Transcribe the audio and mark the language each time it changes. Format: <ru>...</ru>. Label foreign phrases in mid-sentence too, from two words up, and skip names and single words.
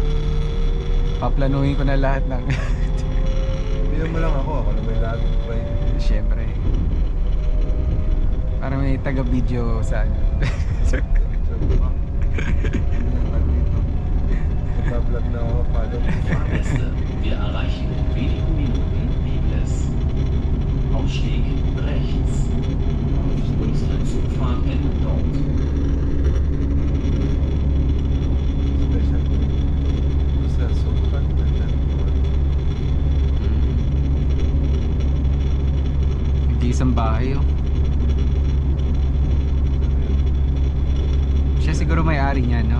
<tl>Paplanuhin ko na lahat ng Bigyan mo lang ako na may laging try. Siyempre. Para may taga-video sa ano. Nagbablog na ako,</tl> <en>follow me.</en> <de>Fahrgäste, wir erreichen in wenigen Minuten Biblis. Ausstieg rechts. Unsere Zugfahrt endet dort.</de> <tl>Special. Sa Sultan. Nag-iisang bahay oh. Siya siguro may-ari niya, no?</tl>